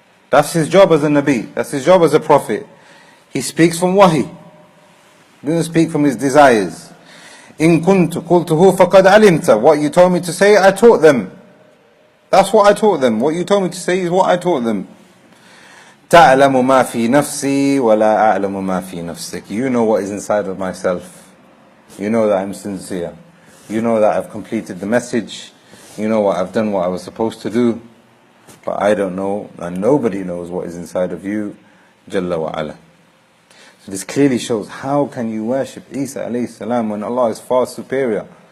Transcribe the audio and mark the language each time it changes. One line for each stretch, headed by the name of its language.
English: That's his job as a Nabi. That's his job as a Prophet. He speaks from Wahi. He doesn't speak from his desires.
Arabic: إِن كُنْتُ قُلْتُهُ فَقَدْ عَلِمْتَ,
English: what you told me to say, I taught them. That's what I taught them. What you told me to say is what I taught them.
Arabic: تَعْلَمُ مَا فِي نَفْسِي وَلَا أَعْلَمُ مَا فِي نَفْسِكَ,
English: you know what is inside of myself. You know that I'm sincere. You know that I've completed the message. You know what I've done, what I was supposed to do. But I don't know, and nobody knows what is inside of you, Jalla wa ala. So this clearly shows, how can you worship Isa alayhi salam when Allah is far superior?